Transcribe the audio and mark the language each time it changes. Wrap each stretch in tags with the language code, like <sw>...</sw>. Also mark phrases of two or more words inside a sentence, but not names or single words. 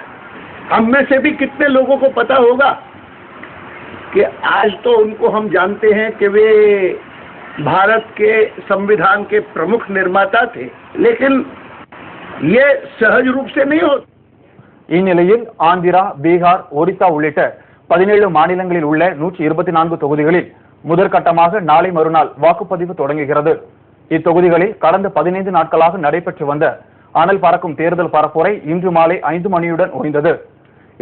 <hi>हम में से भी कितने लोगों को पता होगा कि आज तो उनको हम जानते हैं कि वे भारत के संविधान के प्रमुख निर्माता थे, लेकिन ये सहज रूप से नहीं होता.</hi> <ta>இந்நிலையில் ஆந்திரா, பீகார், ஒடிசா உள்ளிட்ட 17 மாநிலங்களில் உள்ள 124 தொகுதிகளில் முதற்கட்டமாக நாளை மறுநாள் வாக்குப்பதிவு தொடங்குகிறது. இத்தொகுதிகளில் கடந்த 15 நாட்களாக நடைபெற்று வந்த அனல் பறக்கும் தேர்தல் பரப்புரை இன்று மாலை 5 மணியுடன் ஓய்ந்தது.</ta>